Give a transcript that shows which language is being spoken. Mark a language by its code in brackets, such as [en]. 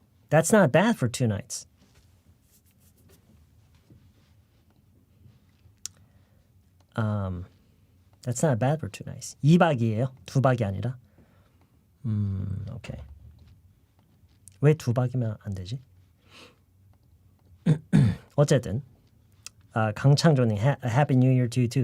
[en] That's not bad for 2 nights. That's not bad for 2 nights. [ko] 2박이에요. 2박이 아니라. 오케이. 왜 2박이면 안 되지? 어쨌든 [en] 강창조님, Happy New Year to you too.